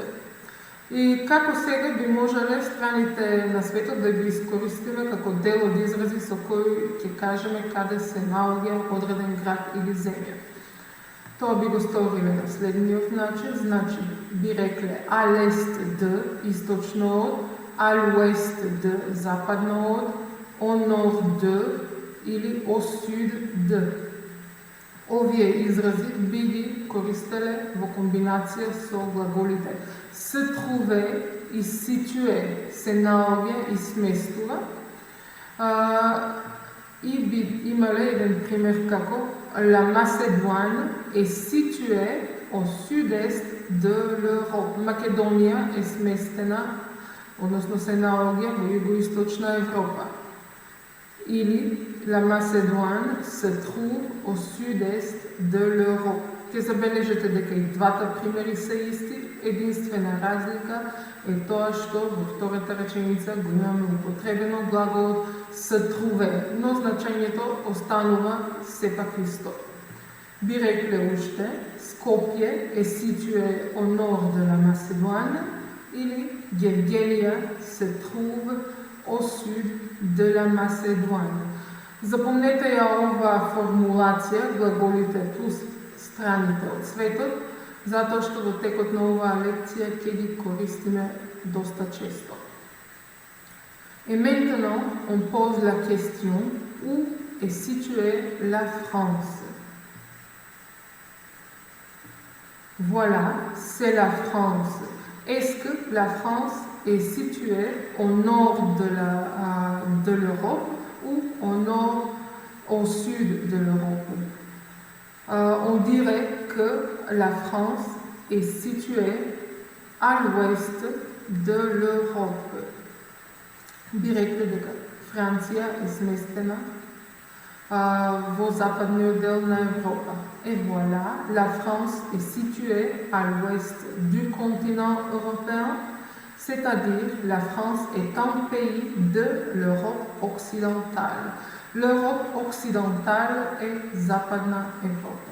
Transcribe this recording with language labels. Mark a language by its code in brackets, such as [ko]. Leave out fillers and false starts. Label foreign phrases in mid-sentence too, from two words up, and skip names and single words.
[mk] И како сега би можеле страните на светот да ги искористиме како дел од изрази со кои ќе кажеме каде се наоѓа одреден град или земја. Тоа би го сториле на следниот начин, значи би рекле [fr] à l'est de [mk] источно од, [fr] à l'ouest de [mk] западно од, [fr] au nord de или au sud de. [mk] Овие изрази би ги користеле во комбинација со глаголите [fr] se trouver [mk] и situer, се наоѓа и сместува. И би имале еден пример како [fr] la Macédoine est située au sud-est de l'Europe. [mk] Македонија е сместена, односно се наоѓа во југоисточна Европа. [fr] Или la Macédoine se trouve au sud-est de l'Europe. [mk] Ќе забележите дека и двата примери се исти, единствена разлика е тоа што во втората реченица го имаме употребено глаголот [fr] se trouver, [mk] но значењето останува сепак исто. Би рекле уште, Скопје е [fr] situé au nord de la Macédoine или Гергелија se trouve au sud de la Macédoine. [mk] Запомнете ја оваа формулација, глаголите плюс страните од светот, затоа што во текот на оваа лекција ќе ги користиме доста често. [fr] Et maintenant, on pose la question, où est située la France? Voilà, c'est la France. Est-ce que la France est située au nord de l'Europe ou au sud de l'Europe? On dirait que la France est située à l'ouest de l'Europe. [mk] Директно дека Франција е сместена во западниот дел на Европа. [fr] Et voilà, la France est située à l'ouest du continent européen. c'est-à-dire la France est un pays de l'Europe occidentale. L'Europe occidentale est [mk] Западна Европа.